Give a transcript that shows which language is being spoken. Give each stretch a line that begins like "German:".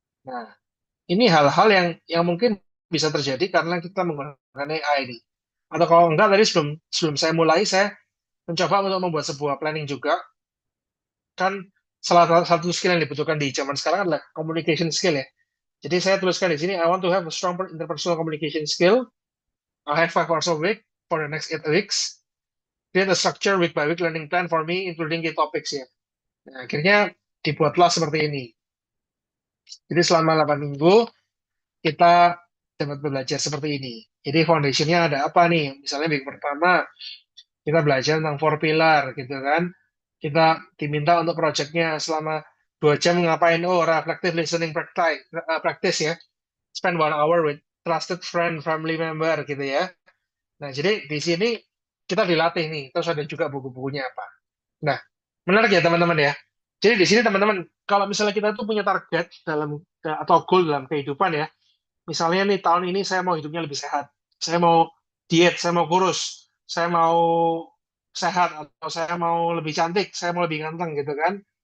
Indonesian: Nah, ini hal-hal yang mungkin bisa terjadi karena kita menggunakan AI ini. Atau kalau enggak tadi sebelum sebelum saya mulai saya mencoba untuk membuat sebuah planning juga. Kan salah satu skill yang dibutuhkan di zaman sekarang adalah communication skill ya. Jadi saya tuliskan di sini,
English: I want to have a strong interpersonal communication skill. I have 5 hours a week for the next 8 weeks. Create a structure week by week learning plan for me, including key topics ya.
Indonesian: Nah, akhirnya dibuatlah seperti ini. Jadi selama 8 minggu kita dapat belajar seperti ini. Jadi foundationnya ada apa nih? Misalnya minggu pertama kita belajar tentang four pilar gitu kan. Kita diminta untuk projectnya selama 2 jam ngapain? Oh, reflective listening practice ya.
English: Spend 1 hour with trusted friend, family member
Indonesian: gitu ya. Nah, jadi di sini kita dilatih nih. Terus ada juga buku-bukunya apa. Nah, menarik ya teman-teman ya. Jadi di sini teman-teman, kalau misalnya kita tuh punya target dalam atau goal dalam kehidupan ya, misalnya nih tahun ini saya mau hidupnya lebih sehat, saya mau diet, saya mau kurus, saya mau sehat, atau saya mau lebih cantik, saya mau lebih ganteng gitu kan.